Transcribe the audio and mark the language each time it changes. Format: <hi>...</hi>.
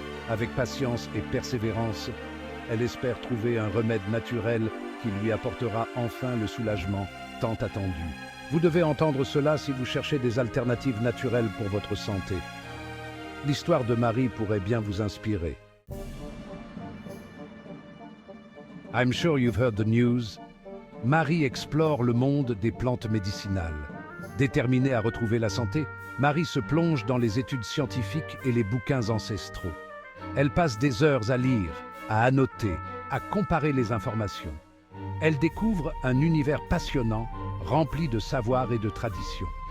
<fr>Avec patience et persévérance, elle espère trouver un remède naturel qui lui apportera enfin le soulagement tant attendu. Vous devez entendre cela si vous cherchez des alternatives naturelles pour votre santé. L'histoire de Marie pourrait bien vous inspirer.</fr> <en>I'm sure you've heard the news.</en> <fr>Marie explore le monde des plantes médicinales. Déterminée à retrouver la santé, Marie se plonge dans les études scientifiques et les bouquins ancestraux. Elle passe des heures à lire, à annoter, à comparer les informations. Elle découvre un univers passionnant, rempli de savoir et de traditions.</fr>